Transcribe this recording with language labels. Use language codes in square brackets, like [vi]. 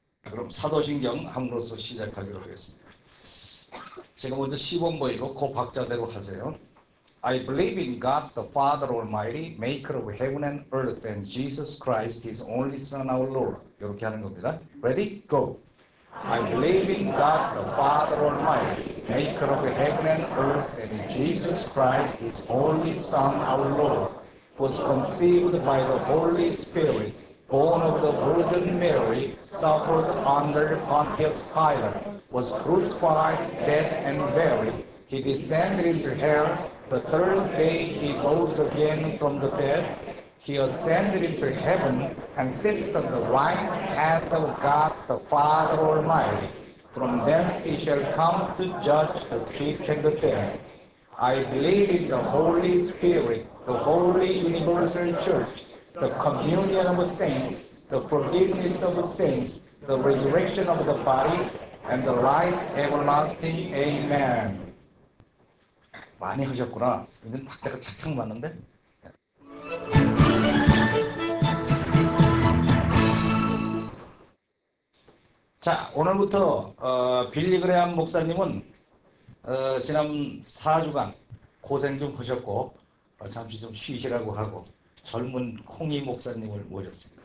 [ko] 그럼 사도신경 함으로써 시작하기로 하겠습니다. 제가 먼저 시범 보이고 그 박자대로 하세요. [en] I believe in God the Father Almighty, maker of heaven and earth, and Jesus Christ, His only Son, our Lord. [ko] 이렇게 하는 겁니다. [en] Ready? Go. I believe in God the Father Almighty, maker of heaven and earth, and Jesus Christ, His only Son, our Lord, who was conceived by the Holy Spirit, born of the Virgin Mary, suffered under Pontius Pilate, was crucified, dead, and buried. He descended into hell. The third day he rose again from the dead. He ascended into heaven and sits at the right hand of God the Father Almighty. From thence he shall come to judge the quick and the dead. I believe in the Holy Spirit, the holy universal church, the communion of saints, the forgiveness of sins, the resurrection of the body, and the life everlasting. Amen. [ko] 많이 하셨구나. 이건 박자가 착착 맞는데? 자, 오늘부터 빌리 그레함 목사님은 지난 4주간 고생 좀 하셨고 잠시 좀 쉬시라고 하고 젊은 콩이 목사님을 모셨습니다.